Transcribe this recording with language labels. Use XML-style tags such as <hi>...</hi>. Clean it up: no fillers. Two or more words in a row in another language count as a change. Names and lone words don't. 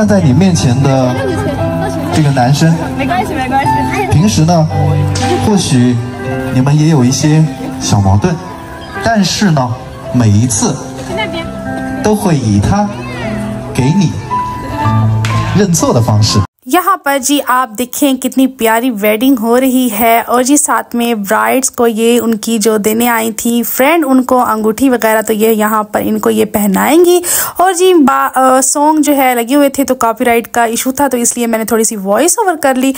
<zh>站在你面前的这个男生，没关系，没关系。平时呢，或许你们也有一些小矛盾，但是呢，每一次都会以他给你认错的方式。</zh> <hi>यहाँ पर जी आप देखें कितनी प्यारी वेडिंग हो रही है और जी साथ में ब्राइड्स को ये उनकी जो देने आई थी फ्रेंड उनको अंगूठी वगैरह तो ये यहाँ पर इनको ये पहनाएंगी। और जी सॉन्ग जो है लगे हुए थे तो कॉपीराइट का इशू था तो इसलिए मैंने थोड़ी सी</hi> <en>voice over</en> <hi>कर ली।</hi>